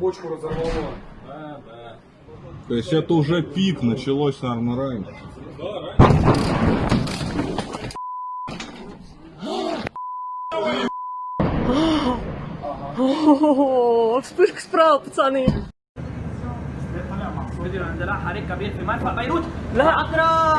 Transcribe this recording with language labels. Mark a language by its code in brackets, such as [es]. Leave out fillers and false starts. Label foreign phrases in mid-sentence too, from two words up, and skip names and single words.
[ru] Бочку разорвало. Да, да. То есть это уже пик, началось, наверное, раньше. вспышка справа, пацаны. [ar] عندنا حريق كبير في مرفأ بيروت. لا عذرا